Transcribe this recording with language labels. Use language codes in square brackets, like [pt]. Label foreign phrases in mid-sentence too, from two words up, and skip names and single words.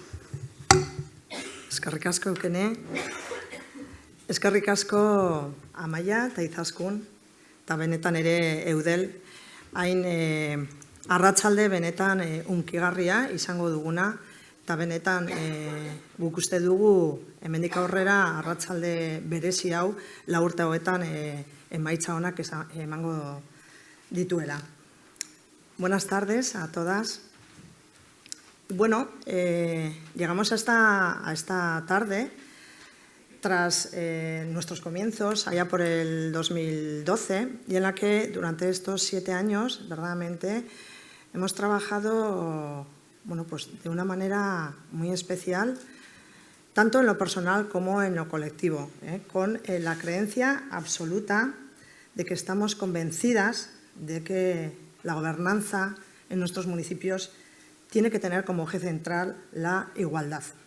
[eu] Eskerrik asko Eukene, eskerrik asko Amaia eta Izaskun, eta benetan ere Eudel, hain arratsalde benetan hunkigarria izango duguna, eta benetan guk uste dugu hemendik aurrera arratsalde berezi hau 4 urte hauetan emaitza onak emango dituela. [es] Buenas tardes a todas. Bueno, llegamos a esta tarde tras nuestros comienzos, allá por el 2012, y en la que durante estos 7 años, verdaderamente, hemos trabajado, bueno, pues de una manera muy especial, tanto en lo personal como en lo colectivo, con la creencia absoluta de que estamos convencidas de que la gobernanza en nuestros municipios tiene que tener como eje central la igualdad.